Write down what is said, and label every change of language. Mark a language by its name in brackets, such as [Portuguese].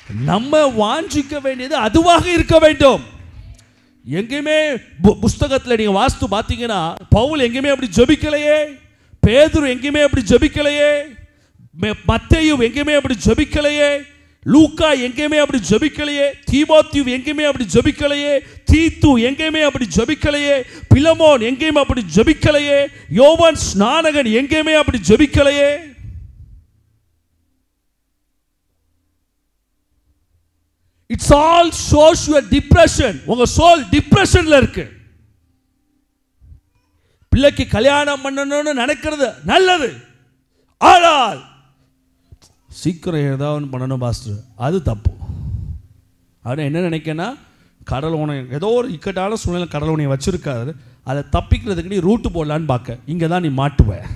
[Tamil] நம்ம வாஞ்சிக்க வேண்டியது அதுவாக இருக்க வேண்டும். எங்கேயுமே புஸ்தகத்தில் நீங்கள் வாஸ்து பார்த்தீங்கன்னா பவுல் எங்கேயுமே அப்படி ஜெபிக்கலையே, பேதுரு எங்கேயுமே அப்படி ஜெபிக்கலையே, மத்தேயு எங்கேயுமே அப்படி ஜெபிக்கலையே, லூக்கா எங்கேயுமே அப்படி ஜெபிக்கலையே, தீமோத்தேயு எங்கேயுமே அப்படி ஜெபிக்கலையே, தீத்து எங்கேயுமே அப்படி ஜெபிக்கலையே, பிலமோன் எங்கேயுமே அப்படி ஜெபிக்கலையே, யோவான் ஸ்நானகன் எங்கேயுமே அப்படி ஜெபிக்கலையே. [English] It's all shows your depression. [Tamil] உங்க சோல் டிப்ரெஷன்ல இருக்கு. பிள்ளைக்கு கல்யாணம் பண்ணணும்னு நினைக்கிறது நல்லது, ஆனால் சீக்கிரம் ஏதாவது பண்ணணும் பாஸ்டர், அது தப்பு. அவன் என்ன நினைக்கனா, கடல் உனை ஏதோ ஒரு இக்கட்டான சூழ்நிலை கடல் உனையை வச்சிருக்காரு, அதை தப்பிக்கிறதுக்கு நீ ரூட்டு போடலான்னு பார்க்க, இங்கே தான் நீ மாட்டுவ.